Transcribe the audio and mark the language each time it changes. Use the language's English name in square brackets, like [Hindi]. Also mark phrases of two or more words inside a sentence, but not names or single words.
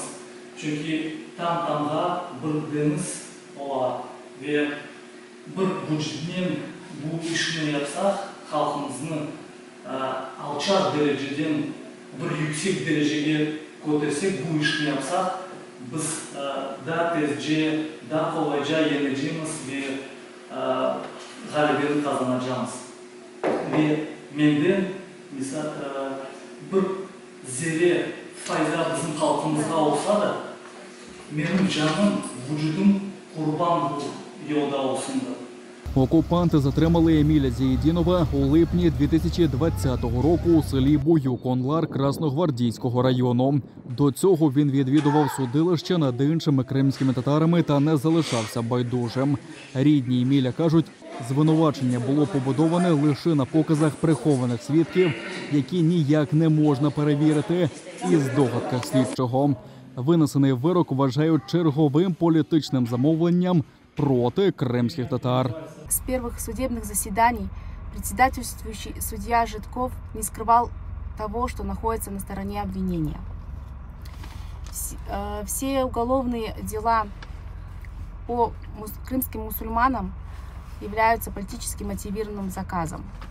[Crimean Tatar] Çünkü tam-tamga bir deniz olar ve bir vücudun bu işini yapsak, xalqimizni alçak dereceden bir yüksek dereceye kotersek, bu işini yapsak, biz daha tezce, daha kolayca yeneceğimiz ve galibiyeti kazanacağımız. Ve menden mesela bir zerre fayda bizim halkımızda olsa da benim canım, vücudum kurban bu yolda olsun da. [Ukrainian] Окупанти затримали Еміля Зієдінова у липні 2020 року у селі Буюк-Онлар Красногвардійського району. До цього він відвідував судилище над іншими кримськими татарами та не залишався байдужим. Рідні Еміля кажуть, звинувачення було побудоване лише на показах прихованих свідків, які ніяк не можна перевірити, і здогадках слідчого. Винесений вирок вважають черговим політичним замовленням проти кримських татар. [Russian] С первых судебных заседаний председательствующий судья Житков не скрывал того, что находится на стороне обвинения. Все уголовные дела по крымским мусульманам являются политически мотивированным заказом.